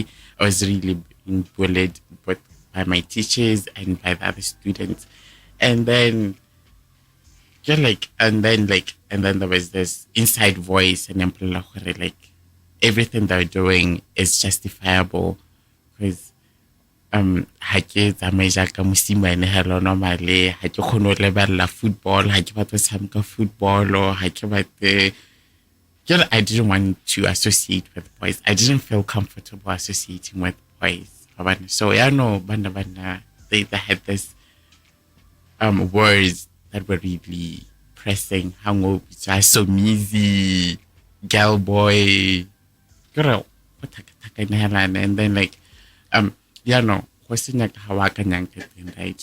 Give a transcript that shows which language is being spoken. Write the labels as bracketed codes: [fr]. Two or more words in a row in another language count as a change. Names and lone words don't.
[en] I was really being bullied both by my teachers and by the other students. And then and then there was this inside voice and like everything they're doing is justifiable because [tn] ha ke tsamaye jaaka mosimane hello normally ha ke kgone go lebella football, ha ke batla go tshameka football, ha ke batle [en] I didn't want to associate with boys. I didn't feel comfortable associating with boys. So bana they had this words that were really pressing. Hango so easy girl boy girl and then like right?